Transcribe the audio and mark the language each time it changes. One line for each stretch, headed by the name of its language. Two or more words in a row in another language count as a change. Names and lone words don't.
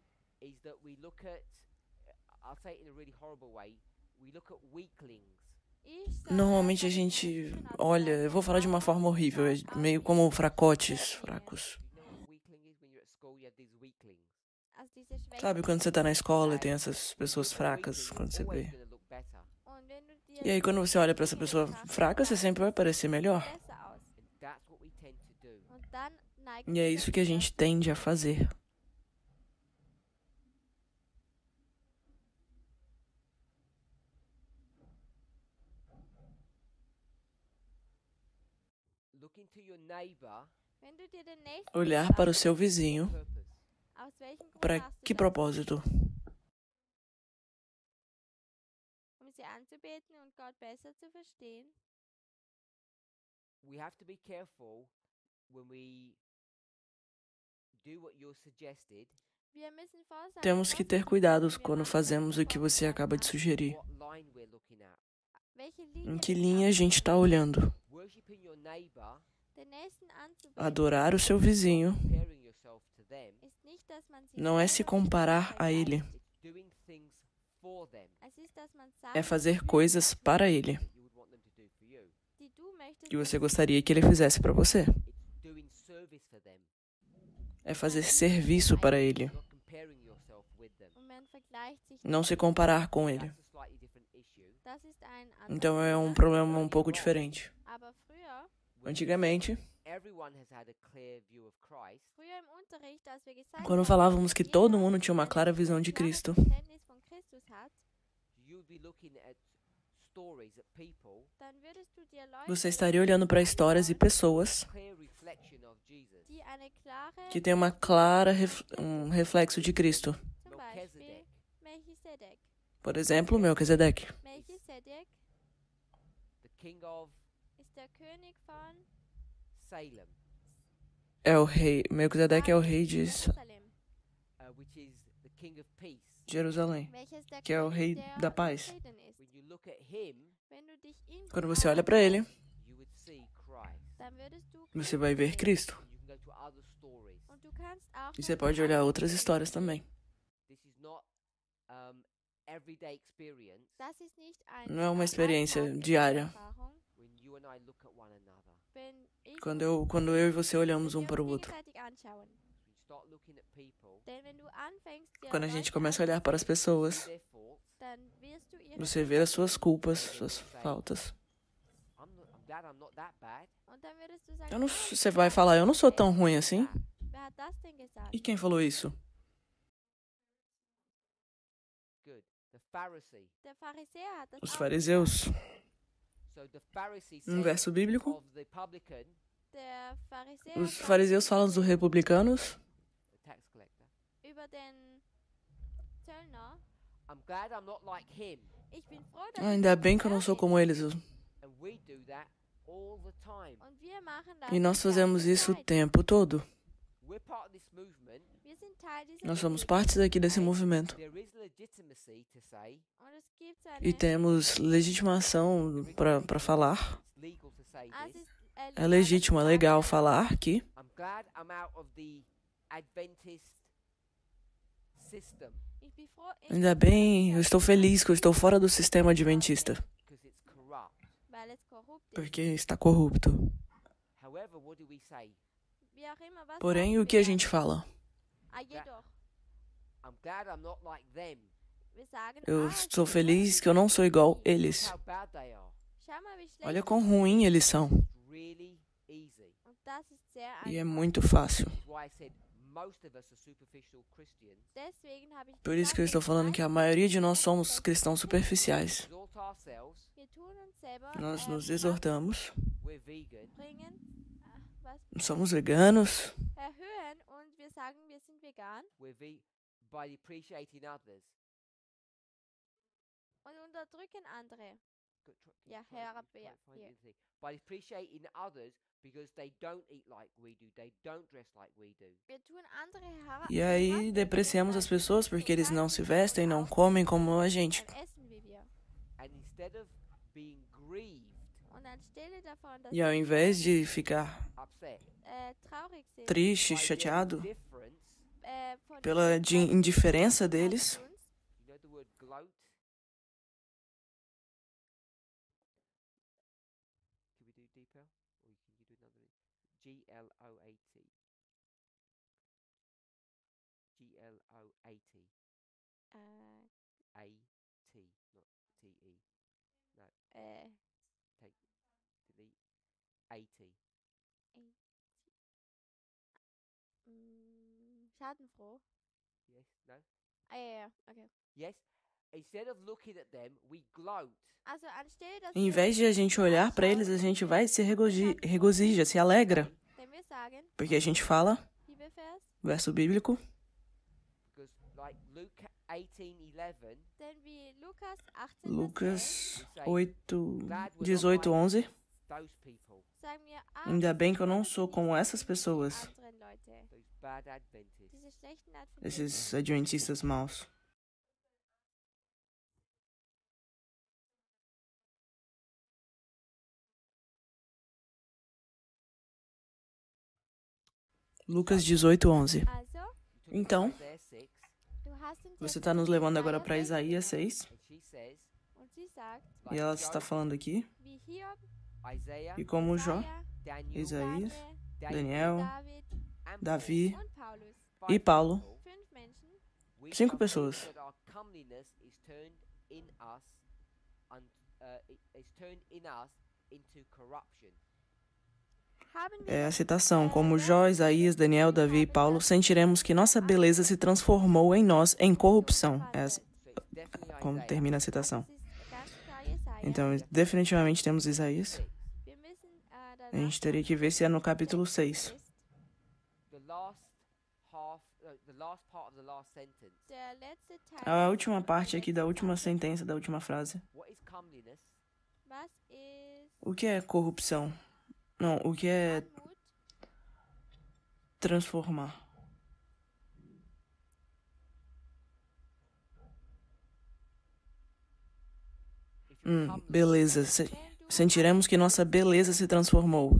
English: is that we look at, I'll say it in a really horrible way, we look at weaklings.
Portuguese: normalmente a gente olha, eu vou falar de uma forma horrível, é meio como fracotes, fracos.
English: You know what a weakling is? When you're at school, you have these weaklings.
German: Also diese Schwächen.
Portuguese: Sabe quando você tá na escola e tem essas
English: When
Portuguese: pessoas
English: you're a
Portuguese: fracas,
English: weakling,
Portuguese: quando
English: you're
Portuguese: você
English: always
Portuguese: vê.
English: gonna look better.
German: Und wenn du dir
Portuguese: E aí quando você olha pra essa pessoa fraca, você sempre vai parecer melhor.
German: besser aus.
English: And that's what we tend to do.
German: Und dann neigen
Portuguese: E é
German: wir
Portuguese: isso que a gente
German: dazu.
Portuguese: tende a fazer.
English: Looking to your neighbor,
German: Wenn du dir den nächsten
Portuguese: Olhar para o seu vizinho,
English: purpose.
German: aus welchem Grund
Portuguese: para
German: machst du
Portuguese: que
German: das?
Portuguese: propósito?
German: Sie anzubeten und Gott besser zu verstehen?
English: We have to be careful when we do what you're suggested.
German: Wir müssen vorsichtig
Portuguese: Temos que ter cuidados quando fazemos o que você acaba de sugerir.
English: What line we're looking at.
German: Welche
Portuguese: Em
German: Linie
Portuguese: que
German: wir
Portuguese: linha a gente está olhando?
English: Worshipping your neighbor,
German: den Nächsten anzubeten
Portuguese: Adorar o seu vizinho
English: comparing yourself to them,
German: ist nicht, dass man sich
Portuguese: não é se
German: selber
Portuguese: comparar a ele,
English: it's doing things for them
German: Es ist, dass man
Portuguese: é
German: Sachen
Portuguese: fazer
German: tut,
Portuguese: coisas para ele,
English: that you would want them to do for you.
German: die du möchtest,
Portuguese: que
German: dass
Portuguese: você
German: sie
Portuguese: gostaria que ele fizesse para você.
English: It's doing service for them,
Portuguese: É fazer serviço para ele,
English: not comparing yourself with them.
German: und man vergleicht sich
Portuguese: não
German: nicht.
Portuguese: se comparar com ele.
English: That's a slightly different issue.
German: Das ist ein
Portuguese: Então é um
German: anderes Thema.
Portuguese: problema um pouco diferente.
German: Aber früher
Portuguese: Antigamente,
English: Everyone has had a clear view of Christ.
German: im Unterricht, als wir gesagt
Portuguese: quando
German: haben,
Portuguese: falávamos que
German: dass
Portuguese: todo
German: jeder
Portuguese: mundo tinha uma
German: ein
Portuguese: clara visão de
German: klares
Portuguese: Cristo,
German: Verständnis von Christus hat,
English: You'd be looking at stories at people,
German: dann würdest du dir Leute
Portuguese: você estaria olhando para histórias e pessoas
English: clear reflection of Jesus.
German: die eine klare,
Portuguese: que têm uma clara um reflexo de Cristo.
German: zum Beispiel Melchizedek. Melchisedek.
Portuguese: Por exemplo, Melquisedeque.
German: Melchisedek
English: The king of
German: ist der König von Salem.
Portuguese: É o rei. Melquisedeque é o rei de
English: Jerusalem. which is the King of Peace.
Portuguese: Jerusalém,
German: welches der
Portuguese: que é o Rei
German: König
Portuguese: da
German: der
Portuguese: Paz.
German: Frieden ist.
English: When you look at him,
German: Wenn du dich ihm
Portuguese: Quando você olha para ele,
English: you would see Christ.
German: dann würdest du
Portuguese: você vai ver Cristo.
English: And you can go to other stories.
German: und du kannst auch
Portuguese: E você
German: noch
Portuguese: pode olhar outras histórias também.
English: This is not everyday experience
German: Das ist nicht
Portuguese: Não é uma
German: eine
Portuguese: experiência diária.
German: Erfahrung,
English: when you and I look at one another.
German: wenn ich
Portuguese: Quando eu e você olhamos um
German: wir
Portuguese: para o
German: uns
Portuguese: outro.
German: gegenseitig anschauen.
English: When you start looking at people,
German: Denn wenn du anfängst, dir
Portuguese: Quando a gente
German: Leute
Portuguese: começa a olhar para as pessoas,
English: see their faults.
German: dann wirst du ihre
Portuguese: você vê as suas culpas, suas faltas.
English: I'm glad I'm not that bad.
German: und dann würdest du sagen,
Portuguese: Eu não,
German: "Oh,
Portuguese: você vai falar, eu não sou tão ruim assim.
German: wer hat das denn gesagt?"
Portuguese: E quem falou isso?
English: Good. The Pharisee.
German: Der Pharisäer hat das
Portuguese: Os
German: auch
Portuguese: fariseus.
English: So the Pharisee
Portuguese: Um
English: said
Portuguese: verso bíblico.
English: of the publican,
German: gesagt. Der Pharisäer
Portuguese: Os
German: sagt
Portuguese: fariseus falam dos republicanos.
English: the tax collector.
German: über den Zöllner,
English: I'm glad I'm not like him.
German: ich bin froh, dass
Portuguese: Ainda
German: ich
Portuguese: bem
German: nicht
Portuguese: que eu não
German: er
Portuguese: sou
German: bin.
Portuguese: como eles.
English: And we do that all the time.
German: Und wir machen das
Portuguese: E nós
German: die
Portuguese: fazemos
German: ganze
Portuguese: isso o
German: Zeit.
Portuguese: tempo todo.
English: We're part of this movement.
German: Wir sind Teil dieser
Portuguese: Nós somos
German: Bewegung.
Portuguese: partes aqui desse movimento.
English: There is legitimacy to say,
German: Und es gibt
Portuguese: E temos legitimação para falar.
English: it's legal to say
German: es
English: this.
German: ist,
Portuguese: É legítimo, é legal falar que
English: I'm glad I'm out of the Adventist system
German: Ich bin froh, ich
Portuguese: ainda
German: bin
Portuguese: bem, eu estou feliz que eu estou fora do sistema adventista,
English: because it's corrupt.
German: weil es korrupt ist.
Portuguese: porque está corrupto.
English: However, what do we say?
German: Wie auch immer, was
Portuguese: Porém,
German: sagen
Portuguese: o que a
German: wir
Portuguese: gente
German: dann?
Portuguese: fala?
German: Jedoch,
English: I'm glad I'm not like them.
German: wir sagen,
Portuguese: Eu
German: ich
Portuguese: estou
German: bin
Portuguese: feliz
German: froh,
Portuguese: que eu não sou igual
English: Look
Portuguese: eles.
English: how bad they are.
German: schau mal, wie schlecht
Portuguese: Olha
German: die
Portuguese: quão
German: sind.
Portuguese: ruim eles são.
English: It's really easy.
German: Und das ist sehr
Portuguese: E é
German: einfach.
Portuguese: muito fácil.
English: This is why I said most of us are superficial Christians.
German: Deswegen habe ich
Portuguese: Por isso
German: gesagt,
Portuguese: que eu estou
German: dass
Portuguese: falando que a maioria de nós somos
German: meisten
Portuguese: cristãos superficiais.
English: Exalt ourselves.
German: Wir tun uns selber
Portuguese: Nós nos
German: Kraft
Portuguese: exortamos,
English: We're vegan.
German: bringen, was
Portuguese: somos veganos,
German: erhöhen und wir sagen, wir sind vegan
English: By depreciating others.
German: und unterdrücken andere.
English: Go- try- Yeah, try-
German: herab-
English: try- yeah, find yeah. the thing. By depreciating others because they don't eat like we do, they don't dress like we do.
German: Wir tun andere
Portuguese: e aí depreciamos as pessoas porque eles não se vestem, não comem como a gente.
German: Essen wie wir.
English: And instead of being grieved,
German: Und anstelle davon, dass
Portuguese: E ao invés de ficar
English: upset
German: traurig sind,
Portuguese: triste,
English: by their
Portuguese: chateado
English: indifference,
German: von
Portuguese: pela indiferença deles,
English: you know the word gloat? Can we do deeper? Or can you do another? Gloat. Gloat. A-T, not T-E. No, take, delete. A-T.
German: schadenfroh.
English: Yes, no?
German: Ja, okay.
English: Yes. Instead of looking at them, we gloat.
German: Also anstelle, dass
Portuguese: em vez de a gente olhar para eles, a gente vai e se regozija, se alegra.
German: wenn wir sagen,
Portuguese: Porque a gente fala,
German: Bibelvers,
Portuguese: verso bíblico,
English: Because like Luke 18:11,
German: denn wie Lukas 18,
Portuguese: Lucas
English: we say,
Portuguese: 8,
English: glad we're
Portuguese: 18,
English: not
Portuguese: 11.
English: like those people,
German: sagen wir,
Portuguese: Ainda bem que eu não
German: wir
Portuguese: sou
German: sind
Portuguese: como
German: nicht
Portuguese: essas
German: wie die
Portuguese: pessoas,
German: anderen Leute,
English: those bad Adventists.
German: diese schlechten Adventisten.
Portuguese: esses adventistas maus. Lucas 18, 11.
German: Also,
English: You took
Portuguese: Então,
English: Isaiah 6,
German: du hast uns
Portuguese: Você
German: jetzt
Portuguese: está nos levando agora para
German: Jesaja
Portuguese: Isaías 6,
English: and she says,
German: und sie sagt,
Portuguese: e
English: like
Portuguese: ela está
English: Job,
Portuguese: falando aqui,
German: wie Hiob,
English: Isaiah,
Portuguese: e como Jó,
German: Jesaja, Daniel,
Portuguese: Isaías,
English: David,
Portuguese: Daniel,
German: David
English: and
Portuguese: Davi
German: und Paulus,
English: Paul.
Portuguese: e Paulo,
German: 5 Menschen,
English: We
Portuguese: 5
English: are
Portuguese: pessoas.
English: proof that our comeliness is turned in us, is turned in us into corruption.
German: haben wir
Portuguese: É a citação, como Jó, Isaías, Daniel, Davi e Paulo, sentiremos que nossa beleza se transformou em nós em corrupção. Essa,
English: So it's definitely
Portuguese: como
English: Isaiah.
Portuguese: termina a citação.
German: Das ist ganz klar Jesaja.
Portuguese: Então, definitivamente temos Isaías.
German: Wir müssen
Portuguese: A gente teria que ver se é no capítulo 6.
English: The last half, the last part of the last sentence.
German: Der letzte Teil.
Portuguese: A última parte aqui da última sentença, da última frase.
English: What is comeliness?
German: Was ist
Portuguese: O que é corrupção? Não, o que é
German: Armut?
Portuguese: transformar? Beleza. Sentiremos que nossa beleza se transformou.